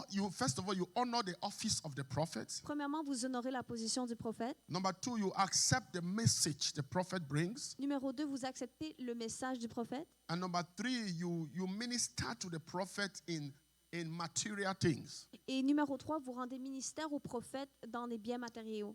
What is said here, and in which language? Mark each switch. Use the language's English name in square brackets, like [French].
[English] first of all, you honor the office of the prophet. [French] Premièrement, vous honorez la position du prophète. [English] Number 2, you accept the message the prophet brings. [French] Numéro 2, vous acceptez le message du prophète. [English] And number 3, you minister to the prophet in material things. [French] Et numéro 3, vous rendez ministère au prophète dans les biens matériaux.